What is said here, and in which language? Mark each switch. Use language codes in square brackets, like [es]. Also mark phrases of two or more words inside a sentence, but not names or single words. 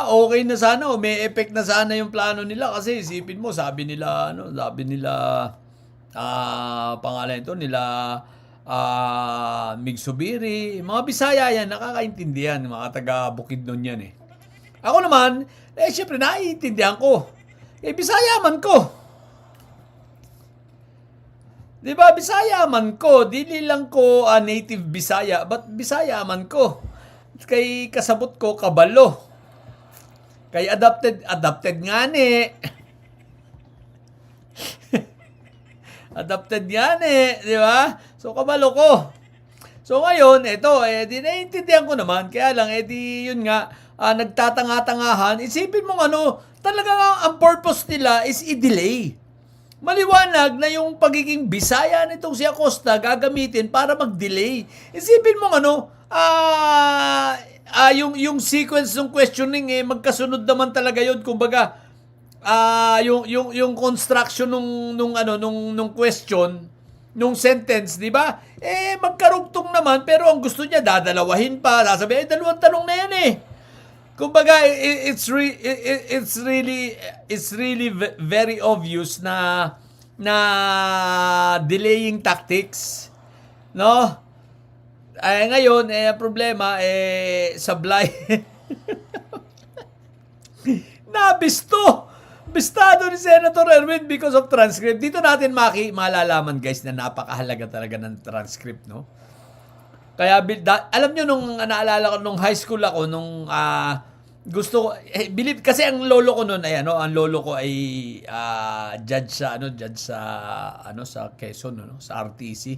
[tl] Okay na sana may effect na sana yung plano nila kasi isipin mo sabi nila pangalan ito nila Migsubiri, mga Bisaya yan, nakakaintindihan, mga taga Bukidnon yan Ako naman, syempre naiintindihan ko. [ceb] Bisaya man ko. Di ba? Bisaya man ko. Dili lang ko native Bisaya, but Bisaya man ko. Kay kasabot ko kabalo. Kay adopted nga adopted nga di ba? So, kabalo ko. So, [tl] ngayon, ito, naiintindihan ko naman. Kaya lang, yun nga, nagtatanga-tangahan. Isipin mo talagang ang purpose nila is i-delay. Maliwanag na yung pagiging Bisaya nitong si Acosta gagamitin para mag-delay. Isipin mo yung sequence ng questioning magkasunod naman talaga yun. Kumbaga yung construction nung question, nung sentence, di ba? Magkarugtong naman pero ang gusto niya dadalawahin pa. Sasabihin, dalawang tanong na yan Kumbaga [en] it's really very obvious [tl] na [en] delaying tactics. [tl] No? Ngayon, problema, sablay. Bistado ni Senator Erwin [en] because of transcript. [tl] Dito natin malalaman guys na napakahalaga talaga ng transcript, no? Kaya, alam nyo, naalala ko, nung high school ako, gusto ko, believe, kasi ang lolo ko noon ang lolo ko ay judge sa Quezon, sa RTC.